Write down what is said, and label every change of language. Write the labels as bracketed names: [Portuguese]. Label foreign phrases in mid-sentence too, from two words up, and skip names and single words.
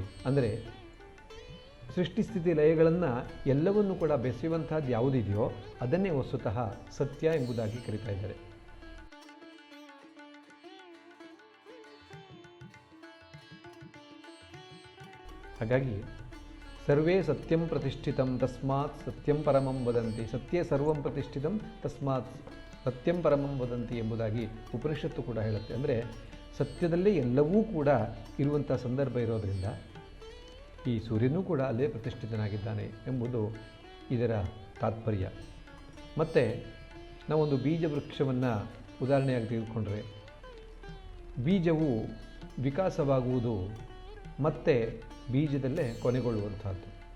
[Kannada] ಅಂದರೆ ಸೃಷ್ಟಿಸ್ಥಿತಿ ಲಯಗಳನ್ನು ಎಲ್ಲವನ್ನೂ ಕೂಡ ಬೆಸೆಯುವಂಥದ್ದು ಯಾವುದಿದೆಯೋ ಅದನ್ನೇ ವಸ್ತುತಃ ಸತ್ಯ ಎಂಬುದಾಗಿ ಕರೀತಾ ಇದ್ದಾರೆ. [Sanskrit] ಹಾಗಾಗಿ ಸರ್ವೇ ಸತ್ಯಂ ಪ್ರತಿಷ್ಠಿತಂ ತಸ್ಮಾತ್ ಸತ್ಯಂ ಪರಮಂ ವದಂತಿ, ಸತ್ಯೇ ಸರ್ವಂ ಪ್ರತಿಷ್ಠಿತಂ ತಸ್ಮಾತ್ ಸತ್ಯಂ ಪರಮಂ ವದಂತಿ [Kannada] ಎಂಬುದಾಗಿ ಉಪನಿಷತ್ತು ಕೂಡ ಹೇಳುತ್ತೆ. ಅಂದರೆ ಸತ್ಯದಲ್ಲೇ ಎಲ್ಲವೂ ಕೂಡ ಇರುವಂಥ ಸಂದರ್ಭ ಇರೋದರಿಂದ ಈ ಸೂರ್ಯನೂ ಕೂಡ ಅಲ್ಲೇ ಪ್ರತಿಷ್ಠಿತನಾಗಿದ್ದಾನೆ ಎಂಬುದು ಇದರ ತಾತ್ಪರ್ಯ. ಮತ್ತು ನಾವೊಂದು ಬೀಜ ವೃಕ್ಷವನ್ನು ಉದಾಹರಣೆಯಾಗಿ ತೆಗೆದುಕೊಂಡ್ರೆ ಬೀಜವು ವಿಕಾಸವಾಗುವುದು ಮತ್ತೆ ಬೀಜದಲ್ಲೇ ಕೊನೆಗೊಳ್ಳುವಂಥದ್ದು.